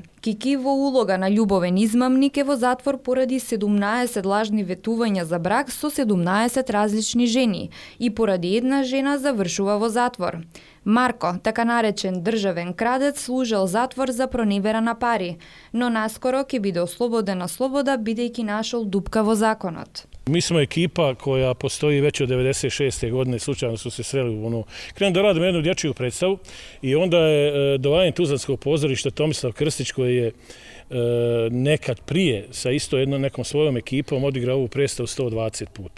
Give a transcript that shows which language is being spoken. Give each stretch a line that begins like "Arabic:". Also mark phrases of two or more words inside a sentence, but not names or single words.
Macedonian: Кики во улога на љубовен измамник е во затвор поради 17 лажни ветувања за брак со 17 различни жени и поради една жена завршува во затвор. Марко, така наречен државен крадец, служел затвор за проневера на пари, но наскоро ќе биде ослободен на слобода бидејќи нашол дупка во законот.
Bosnian: Mi smo ekipa koja postoji već od 96. godine, slučajno su se sreli u krenuli da radimo jednu dječju predstavu i onda je dovajen Tuzlanskog pozorišta Tomislav Krstić koji je nekad prije sa isto nekom svojom ekipom odigrao ovu predstavu 120 puta.